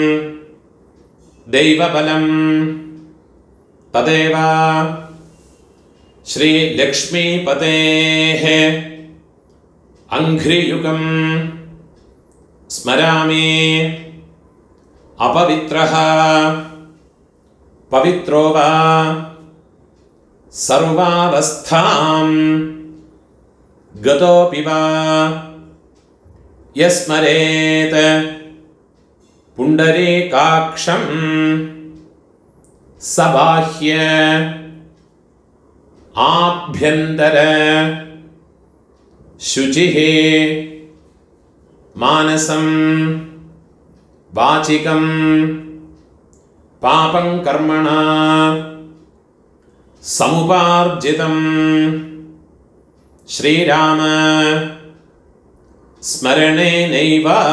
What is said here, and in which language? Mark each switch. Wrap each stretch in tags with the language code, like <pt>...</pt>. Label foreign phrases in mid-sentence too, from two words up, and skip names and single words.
<sa>दैवबलं तदेव श्री लक्ष्मीपतेः अंघ्रियुगं स्मरामि. अपवित्रः पवित्रो वा സർവാവസ്ഥാം ഗതോപി വാ യസ്മരേത് പുണ്ഡരീകാക്ഷം സബാഹ്യ ആഭ്യന്തര ശുചിഃ മാനസം വാചികം പാപം കർമ്മണ സമുപാർജിതം ശ്രീരാമ സ്മരണേനൈവ</sa>